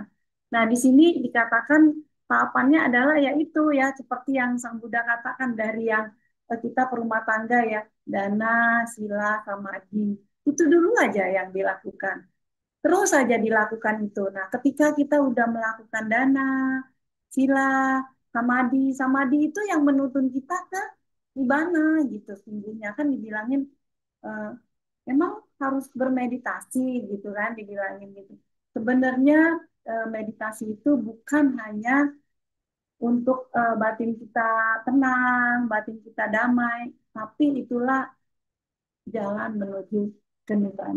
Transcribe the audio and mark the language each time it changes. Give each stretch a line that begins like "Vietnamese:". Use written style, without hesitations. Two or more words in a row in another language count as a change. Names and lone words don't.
Indonesian: Nah, di sini dikatakan tahapannya adalah yaitu ya seperti yang Sang Buddha katakan dari yang kita perumah tangga ya, dana, sila, samadhi. Itu dulu aja yang dilakukan. Terus saja dilakukan itu. Nah, ketika kita udah melakukan dana, sila, Samadhi. Samadhi itu yang menuntun kita ke nibbana gitu. Sungguhnya kan dibilangin eh, emang harus bermeditasi gitu kan, dibilangin gitu. Sebenarnya meditasi itu bukan hanya untuk batin kita tenang, batin kita damai, tapi itulah jalan menuju ke nibbana.